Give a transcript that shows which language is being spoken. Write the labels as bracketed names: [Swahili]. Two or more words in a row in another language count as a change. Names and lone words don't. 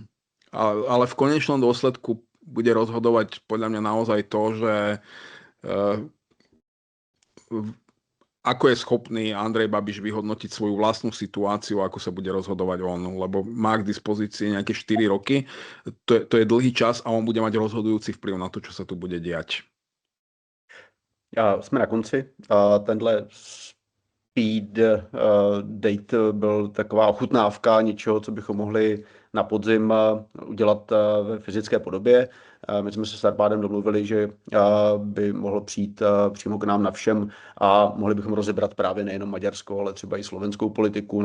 [Slovak] Ale v konečnom dôsledku bude rozhodovať podľa mňa naozaj to, že ako je schopný Andrej Babiš vyhodnotiť svoju vlastnú situáciu, ako sa bude rozhodovať on, lebo má k dispozícii nejaké 4 roky, to je dlhý čas a on bude mať rozhodujúci vplyv na to, čo sa tu bude diať. [Czech] Jsme na konci. Tenhle speed date byl taková ochutnávka něčeho, co bychom mohli na podzim udělat ve fyzické podobě. My jsme se s Arpádem domluvili, že by mohlo přijít přímo k nám na všem a mohli bychom rozebrat právě nejenom Maďarsko, ale třeba i slovenskou politiku.